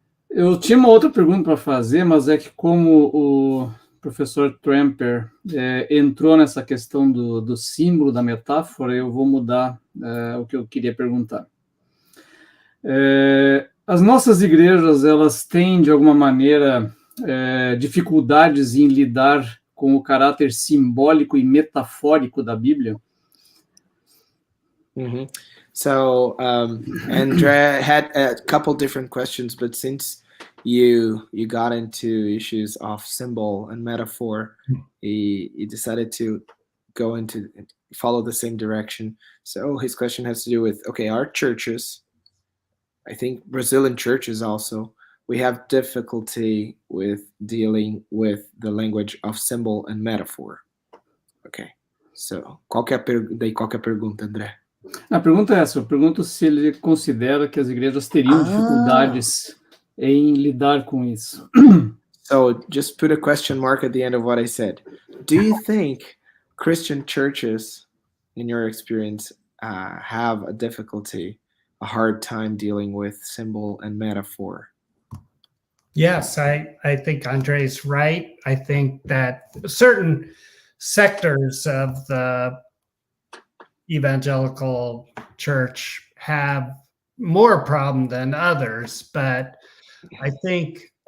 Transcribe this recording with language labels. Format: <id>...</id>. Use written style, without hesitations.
<pt>Eu tinha uma outra pergunta para fazer, mas é que como o professor Tremper entrou nessa questão do símbolo, da metáfora, eu vou mudar o que eu queria perguntar. As nossas igrejas, elas têm, de alguma maneira, dificuldades em lidar com o caráter simbólico e metafórico da Bíblia? Mm-hmm.</pt> <en>So, Andrea had a couple different questions, but since you got into issues of symbol and metaphor, he decided to follow the same direction. So his question has to do with, okay, our churches, I think Brazilian churches also, we have difficulty with dealing with the language of symbol and metaphor. Okay, so</en> <pt>qual que é a pergunta, André? A pergunta é essa, eu pergunto se ele considera que as igrejas teriam dificuldades em lidar com isso.</pt> <en>So, just put a question mark at the end of what I said. Do you think Christian churches, in your experience, have a hard time dealing with symbol and metaphor? Yes, I think Andre's right. I think that certain sectors of the evangelical church have more problem than others, but I think,</en>